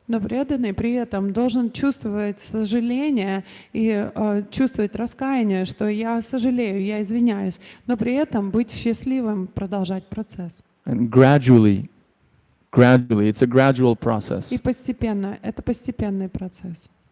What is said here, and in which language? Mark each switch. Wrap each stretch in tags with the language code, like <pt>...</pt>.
<ru>но преданный при этом должен чувствовать сожаление и чувствовать раскаяние, что я сожалею, я извиняюсь, но при этом быть счастливым, продолжать процесс.</ru> <en>And gradually, it's a gradual process.</en> <ru>И постепенно, это постепенный процесс.</ru>